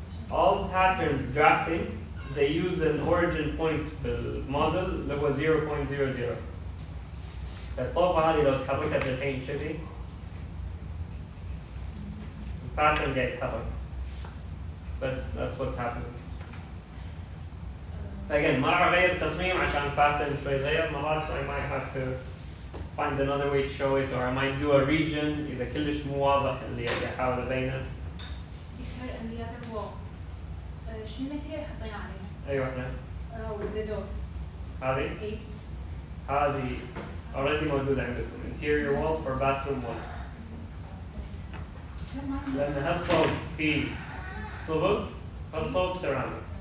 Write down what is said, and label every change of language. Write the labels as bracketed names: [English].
[English] All patterns drafting, they use an origin point [Arabic] بالموديل اللي هو [English] 0.00. [Arabic] الطوفة هذه لو تحركت الحين كذي الباترن قاعد يتحرك. بس [English] that's what's happening. [Arabic] Again, ما راح أغير التصميم عشان pattern شوي غير. مرات [English] I might have to find another way to show it, or I might do a region [Arabic] إذا كلش مو واضح اللي أحاول أبينه. [English] Dictor and the other wall. [Arabic] شو الماتيريال حطينا عليه؟ أي واحدة؟ [English] with the door. [Arabic] هذه؟ إيه. هذه [English] already [Arabic] موجودة عندكم [English] interior wall for bathroom wall. [Arabic] لأن هالصوب فيه صبغ هالصوب ceramic.